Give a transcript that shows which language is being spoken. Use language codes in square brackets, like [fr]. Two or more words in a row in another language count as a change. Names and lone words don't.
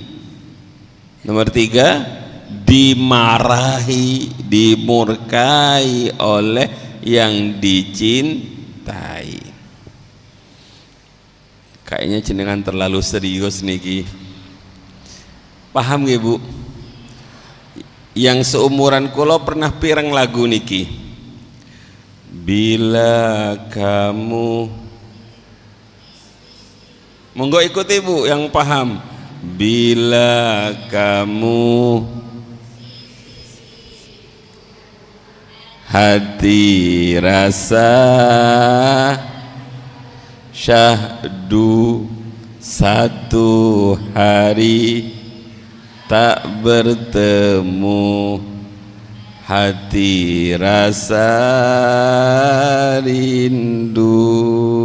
[id] Nomor tiga, dimarahi, dimurkai oleh yang dicintai. Kayaknya jenengan terlalu serius niki. Paham nggih Bu? Yang seumuran kula pernah pireng lagu niki. Bila kamu, monggo ikuti Bu yang paham. Bila kamu hati rasa syahdu satu hari tak bertemu, hati rasa rindu.